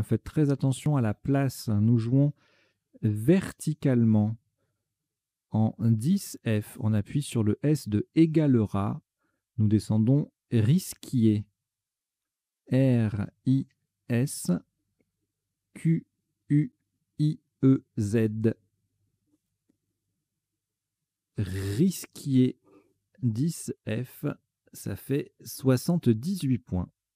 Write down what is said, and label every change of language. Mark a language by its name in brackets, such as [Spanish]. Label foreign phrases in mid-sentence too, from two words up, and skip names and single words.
[French] Faites très attention à la place. Nous jouons verticalement en 10F. On appuie sur le S de égalera. Nous descendons risquier. R-I-S Q-U-I-E-Z. Risquier 10F. Ça fait 78 points.